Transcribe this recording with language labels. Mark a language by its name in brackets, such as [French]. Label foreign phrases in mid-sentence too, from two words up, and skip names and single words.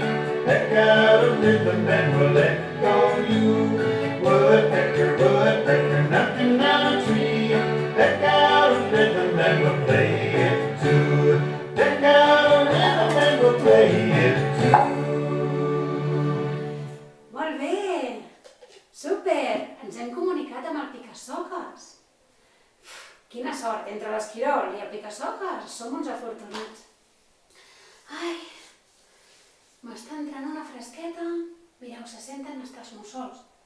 [English] Peck out a rhythm and we'll let go you. Woodpecker, woodpecker, knocking on a tree. Peck out a rhythm and we'll play it too. Peck out a rhythm and we'll play it too. [Catalan] Molt bé! Super! Ens hem comunicat amb el pica-soques. Quina sort! Entre l'esquirol i el pica-soques som uns afortunats. Ai! M'està entrant una fresqueta. Mireu, se senten hasta els mussols.